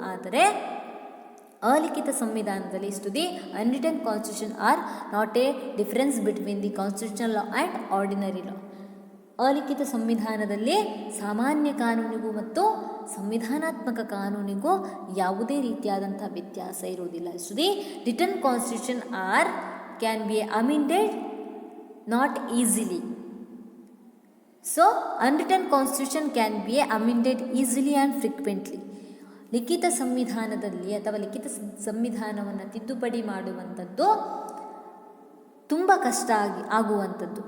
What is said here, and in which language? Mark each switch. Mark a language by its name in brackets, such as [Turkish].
[English] ಆದರೆ ಅಲಿಖಿತ ಸಂವಿಧಾನದಲ್ಲಿ the unwritten constitution are not a difference between the constitutional law and ordinary law. [Kannada] ಅಲಿಖಿತ ಸಂವಿಧಾನದಲ್ಲಿ ಸಾಮಾನ್ಯ ಕಾನೂನಿಗೂ ಮತ್ತು ಸಂವಿಧಾನಾತ್ಮಕ ಕಾನೂನಿಗೂ ಯಾವುದೇ ರೀತಿಯಾದಂಥ ವ್ಯತ್ಯಾಸ ಇರುವುದಿಲ್ಲ. [English] The written constitution are can be amended not easily. So, unwritten constitution can be amended easily and frequently. [Kannada] ಲಿಖಿತ ಸಂವಿಧಾನದಲ್ಲಿ ಅಥವಾ ಲಿಖಿತ ಸಂವಿಧಾನವನ್ನು ತಿದ್ದುಪಡಿ ಮಾಡುವಂಥದ್ದು ತುಂಬ ಕಷ್ಟ ಆಗುವಂಥದ್ದು.